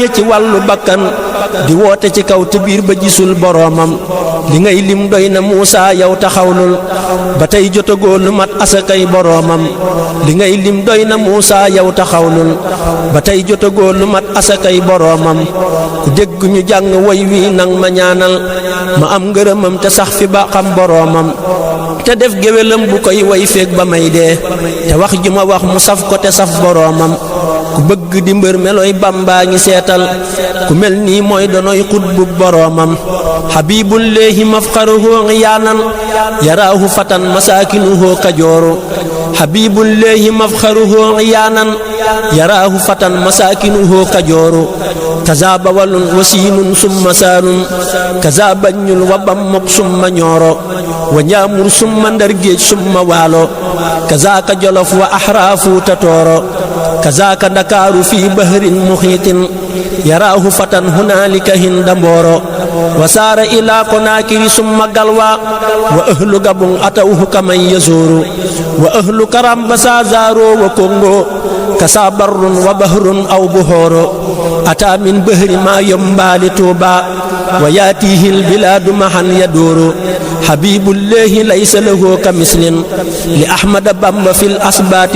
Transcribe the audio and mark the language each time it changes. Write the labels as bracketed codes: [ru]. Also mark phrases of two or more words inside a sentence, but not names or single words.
[wo] ci wàllu bakkan di woote ci kaw te biir ba gisul boroomam li ngay lim doy na Muusaa yow taxawlul ba tey jotagoo lu mat asakay boroomam li ngay lim doy na Muusaa yow taxawlul ba tey jotagoo lu mat asakay boroomam ku dégg ñu jàng woy wi nang ma ñaanal ma am ngërëmam te sax fi ba xam boroomam te def géwélam bu koy woy feeg ba may dee te wax ju ma wax mu saf ko te saf boroomam ku bëgg di mbër melooy Bamba ngi seetal ku mel nii mooy donoy xutbu boroomam [ar] حبيب الله مفخره يانان يراه فتى مساكنه كجور حبيب الله مفخره يانان يراه فتى مساكنه كجور كذا باول وسين ثم سالوم كذا بانول وبامبوك ثم نورو وناامور ثم ندر جيج ثم والو كذلك جولوف وأطراف تطورو كذلك دكار في بحر محيط يراه فتى هنالك هند مبورو وسارا إلى كوناكري ثم غالوا وأهل غابون أتوه كما يزورو وأهل كرامبا ساء زاروا وكونغو كذا بر وبحر أو بحور أتى من بحري ما يمبالي طوبى ويأتيه البلاد مها يدور حبيب الله ليس له كمثل لأحمد بامبا في الأسباط